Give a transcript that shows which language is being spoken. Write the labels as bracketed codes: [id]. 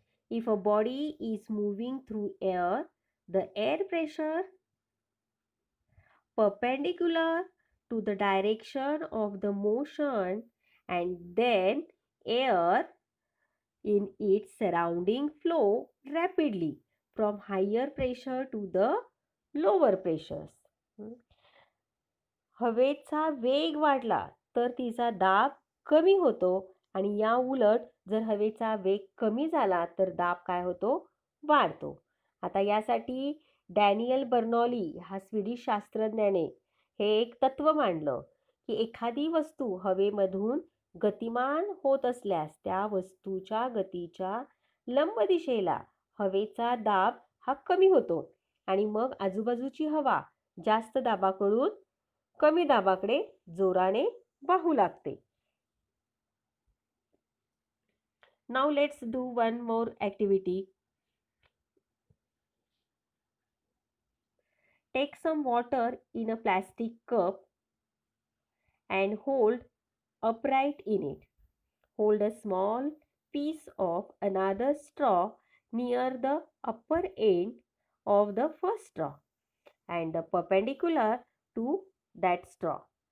[en] If a body is moving through air, the air pressure perpendicular to the direction of the motion, and then air in its surrounding flow rapidly from higher pressure to the lower pressures. [mr] हवेचा वेग वाढला तर तिचा दाब कमी होतो आणि या उलट जर हवेचा वेग कमी झाला तर दाब काय होतो, वाढतो. आता यासाठी डॅनियल बर्नॉली हा स्वीडिश शास्त्रज्ञाने हे एक तत्व मांडलं की एखादी वस्तू हवेमधून गतिमान होत असल्यास त्या वस्तूच्या गतीच्या लंब दिशेला हवेचा दाब हा कमी होतो आणि मग आजूबाजूची हवा जास्त दाबाकडून कमी दाबाकडे जोराने वाहू लागते. [en] Now let's do one more activity. Take some water in a plastic cup and hold upright in it. Hold a small piece of another straw near the upper end of the first straw and perpendicular to that straw.